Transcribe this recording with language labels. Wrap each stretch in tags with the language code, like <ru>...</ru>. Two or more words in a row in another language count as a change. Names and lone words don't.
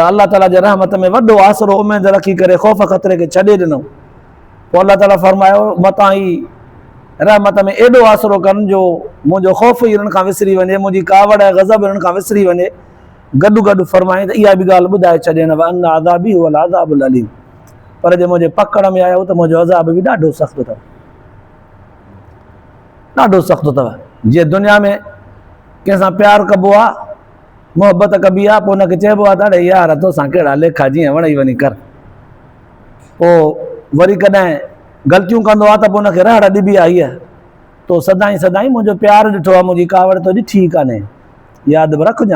<sd>अल्लाह ताला जे रहमत में वॾो आसिरो उमेद रखी करे ख़ौफ़ ख़तरे खे छॾे ॾिनऊं. पोइ अल्लाह ताला फ़रमायो मतां ई रहमत में एॾो आसिरो कनि जो मुंहिंजो ख़ौफ़ ई हिननि खां विसरी वञे, मुंहिंजी कावड़ ऐं गज़ब हिननि खां विसरी वञे. गॾु गॾु फ़रमाए त इहा बि ॻाल्हि ॿुधाए छॾियनि</sd> <ar>وأن عذابي هو العذاب الأليم.</ar> <sd>पर जे मुंहिंजे पकड़ में आयो त मुंहिंजो अज़ाब बि ॾाढो सख़्तु अथव, ॾाढो सख़्तु अथव. जीअं दुनिया में कंहिंसां प्यारु कबो आहे, मुहबत कबी आहे, पोइ हुनखे चइबो आहे त अड़े यार तोसां कहिड़ा लेखा, जीअं वणे वञी कर. पोइ वरी कॾहिं ग़लतियूं कंदो आहे त पोइ हुनखे रहड़ ॾिबी आहे हीअ तो सदाईं सदाईं मुंहिंजो प्यारु ॾिठो आहे, मुंहिंजी कावड़ तुंहिंजी ठीकु कान्हे, यादि बि रखजांइ.</sd>